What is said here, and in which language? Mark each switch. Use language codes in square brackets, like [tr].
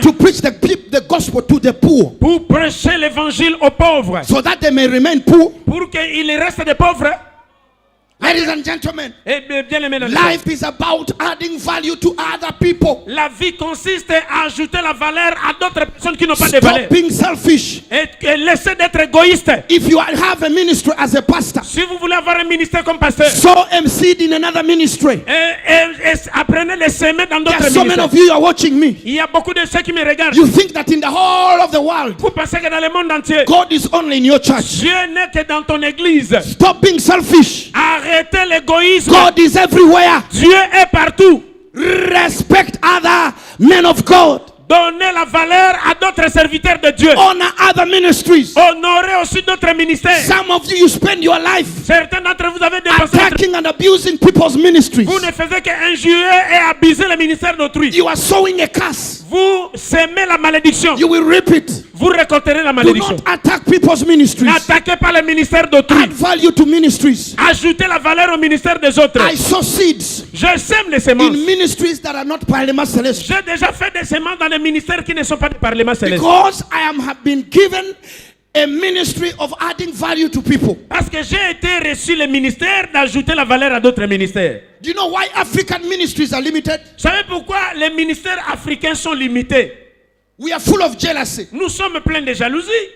[en] To preach the gospel to the poor. [fr] Pour prêcher l'évangile aux pauvres. [en] So that they may remain poor. [fr] Pour qu'ils restent des pauvres. [en] Ladies and gentlemen, life is about adding value to other people. [fr] La vie consiste à ajouter la valeur à d'autres personnes qui n'ont pas de valeur. [en] Stop being selfish. [fr] Et laissez d'être égoïste. [en] If you have a ministry as a pastor, [fr] si vous voulez avoir un ministère comme pasteur, [en] sow a seed in another ministry. [fr] Et apprenez les semer dans d'autres ministères. [en] So many of you are watching me. [fr] Il y a beaucoup de ceux qui me regardent. [en] You think that in the whole of the world, [fr] vous pensez que dans le monde entier, [en] God is only in your church. [fr] Dieu n'est que dans ton église. [en] Stop being selfish. [fr] Arrêtez Arrêtez l'égoïsme. [en] God is everywhere. [fr] Dieu est partout. [en] Respect other men of God. [fr] Donnez la valeur à d'autres serviteurs de Dieu. [en] Honor other ministries. [fr] Honorez aussi d'autres ministères. [en] Some of you spend your life [fr] Certains d'entre vous avez dépensé [en] attacking and abusing people's ministries. [fr] Vous ne faisiez qu'injurer et abuser le ministère d'autrui. [en] You are sowing a curse. [fr] Vous semez la malédiction. [en] You will reap it. [fr] Vous récolterez la [en] Do [fr] malédiction. [en] not attack people's ministries. [fr] N'attaquez pas le ministère d'autrui. [en] Add value to ministries. [fr] Ajoutez la valeur au ministère des autres. [en] I sow seeds [fr] Je sème les semences. [en] in ministries that are not Parlement Celestial. [fr] J'ai déjà fait des semences dans les ministères qui ne sont pas du Parlement céleste. [en] Because have been given a ministry of adding value to people. [fr] Parce que j'ai été reçu le ministère d'ajouter la valeur à d'autres ministères. [en] Do you know why African ministries are limited? [fr] Vous savez pourquoi les ministères africains sont limités? [en] We are full of jealousy. [fr] Nous sommes pleins de jalousie.